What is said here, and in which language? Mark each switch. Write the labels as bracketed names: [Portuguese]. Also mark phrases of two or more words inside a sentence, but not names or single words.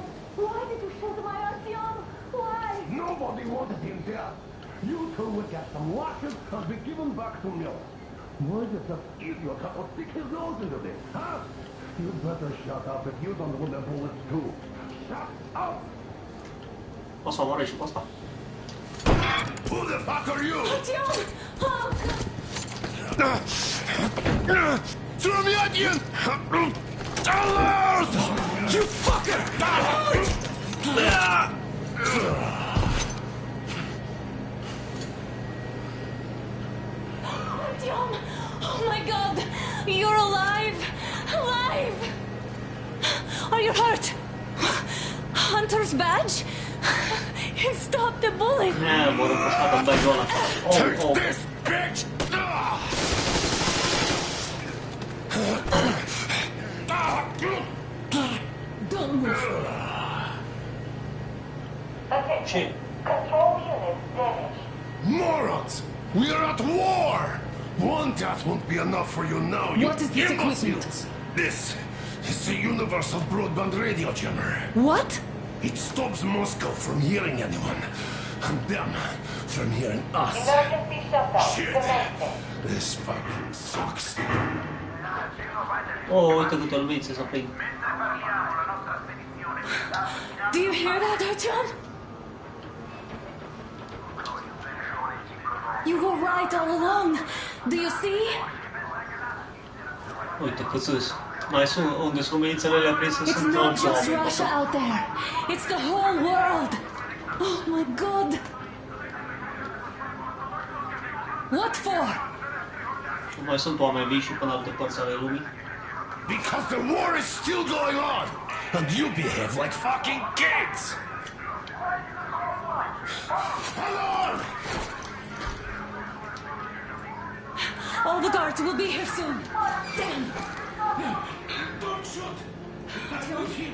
[English] Why did you shoot my Artyom? Why? Nobody wanted him dead. You two would get some lashes and be given back to Miller. Why did that idiot have to stick his nose into this, huh? You'd better shut up if you don't want the bullets too. Shut up! [Romanian] O să omoare și pe asta. [English] Who the fuck are you? Artyom! Throw me at you! Alert! You fucker! Artyom! Oh my god! You're alive! Alive! Are you hurt? Hunter's badge? It stopped the bullet! [Romanian] Ne, mă rog, că scoată în badge-ul ăla. [English] Take this, bitch! Don't move! [Romanian] Ce? [English] Control unit damaged. Morons! We are at war! One death won't be enough for you now, you What is this imbeciles! equipment? This is the universal broadband radio jammer. What? It stops Moscow from hearing anyone, and them from hearing us. Emergency shutdown. Shit! Commencing. This fucking sucks. [Romanian] Oh, uite câte lumințe să prind. [English] Do you hear that, Artyom? You were right all along. Do you see? [Romanian] Uite cât sunt. Mai sunt, unde sunt luminițele alea prinse, [English] It's [Romanian] sunt [English] not [Romanian] alți [English] just [Romanian] oameni. [English] Russia out there. It's the whole world. Oh my god. What for? [Romanian] Mai sunt oameni vii și până alte părți ale lumii. [English] Because the war is still going on, and you behave like fucking kids! Hello! All the guards will be here soon. Damn. Don't shoot! I'm with him.